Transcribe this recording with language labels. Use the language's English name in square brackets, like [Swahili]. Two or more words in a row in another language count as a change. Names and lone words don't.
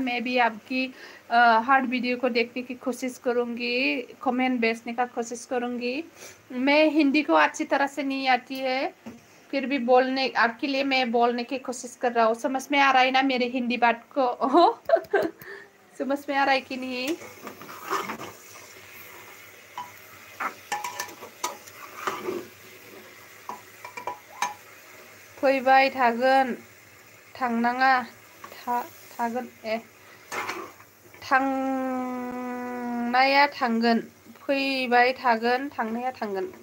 [Hindi] मैं भी आपकी हर वीडियो को देखने की कोशिश करूंगी, कमेंट भेजने का कोशिश करूंगी। मैं हिंदी को अच्छी तरह से नहीं आती है, फिर भी बोलने आपके लिए मैं बोलने की कोशिश कर रहा हूँ। समझ में आ रहा है ना मेरे हिंदी बात को? समझ में आ रहा है कि नहीं? [Bodo] फैबाय थागोन, थांनाङा थागोन। थांनाया थांगोन, फैबाय थागोन, थांनाया थांगोन।